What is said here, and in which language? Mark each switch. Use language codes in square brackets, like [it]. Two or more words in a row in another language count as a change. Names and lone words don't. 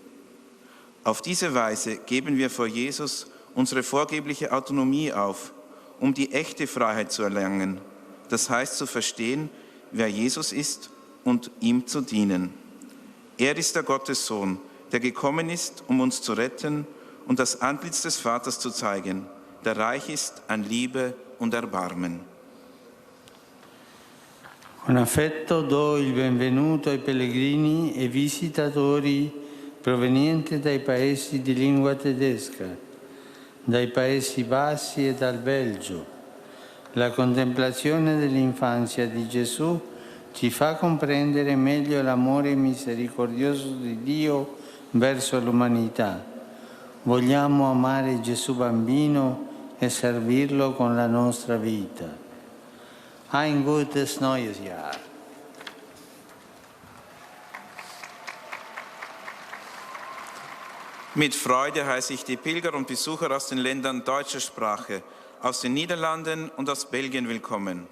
[de] Auf diese Weise geben wir vor Jesus unsere vorgebliche Autonomie auf, um die echte Freiheit zu erlangen. Das heißt zu verstehen, wer Jesus ist und ihm zu dienen. Er ist der Gottessohn, der gekommen ist, um uns zu retten und das Antlitz des Vaters zu zeigen, der reich ist an Liebe und Erbarmen. [it] Con affetto do il benvenuto ai pellegrini e visitatori provenienti dai paesi di lingua tedesca, dai Paesi Bassi e dal Belgio. La contemplazione dell'infanzia di Gesù ci fa comprendere meglio l'amore misericordioso di Dio verso l'umanità. Vogliamo amare Gesù bambino e servirlo con la nostra vita. [de] Ein gutes neues Jahr. Mit Freude heiße ich die Pilger und Besucher aus den Ländern deutscher Sprache, aus den Niederlanden und aus Belgien willkommen.